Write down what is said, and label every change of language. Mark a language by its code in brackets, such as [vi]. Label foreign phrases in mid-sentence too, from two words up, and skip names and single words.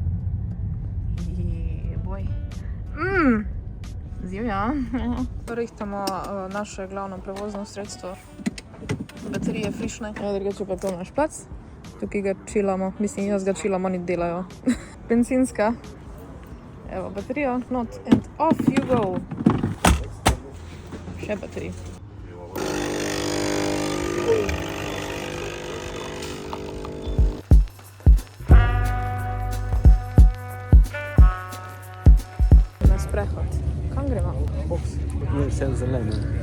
[sl] Boj. Zimja. Rihtamo naše glavno prevozno sredstvo. Baterije frišne. Drugače pa to naš plac. Tukaj ga čilamo. Mislim, jaz ga čilam, oni delajo. Benzinska. Evo, baterijo. [en] Not and off you go. [sl] Še baterij. Na sprehod. Kam gremo? Ne, vse zeleno.